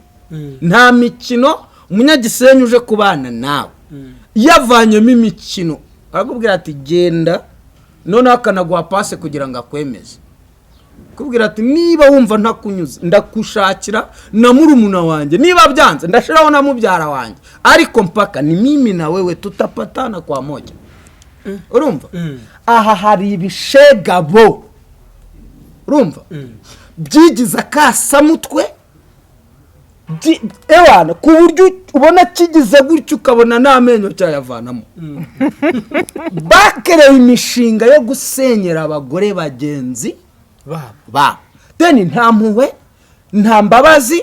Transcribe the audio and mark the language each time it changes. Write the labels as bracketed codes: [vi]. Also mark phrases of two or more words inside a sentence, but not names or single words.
[rw] Nta mikino umunyagisenyi uje kubana nawe yavanyemo imikino akubwira ati genda none akanaguha pase kugira ngo akwemeze. Kubwira ati niba wumva ntakunyuze ndakushakira na murumuna wanjye, niba byanze ndashiraho na mubyara wanjye, ariko [sw] mpaka ni mimi na wewe tutapatana kwa moja. [rw] Urumva? Aha hari ibishegabo urumva byigiza kasamutwe ewana ku buryo ubona kigize gutyo ukabona n'amenyo cyayavanamo. Bakereye imishinga yo gusenyera abagore bagenzi ba deni nta mpuhwe nta mbabazi.